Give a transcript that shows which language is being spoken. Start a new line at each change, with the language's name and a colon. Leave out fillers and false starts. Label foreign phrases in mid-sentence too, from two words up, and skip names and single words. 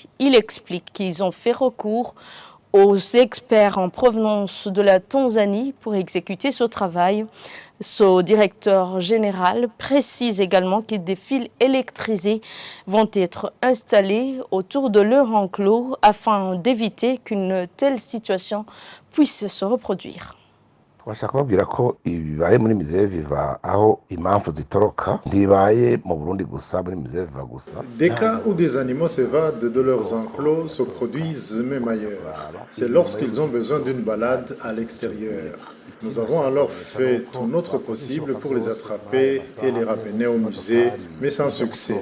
French: Il explique qu'ils ont fait recours aux experts en provenance de la Tanzanie pour exécuter ce travail. Ce directeur général précise également que des fils électrisés vont être installés autour de leur enclos afin d'éviter qu'une telle situation puisse se reproduire.
Rundi: Twashaka kubabwira ko ibibaye muri Musée Vivant aho impamvu zitoroka ntibaye mu Burundi gusa muri Musée Vivant gusa.
French: Des cas où des animaux s'évadent de leurs enclos se produisent même ailleurs. C'est lorsqu'ils ont besoin d'une balade à l'extérieur. Nous avons alors fait tout notre possible pour les attraper et les ramener au musée, mais sans succès.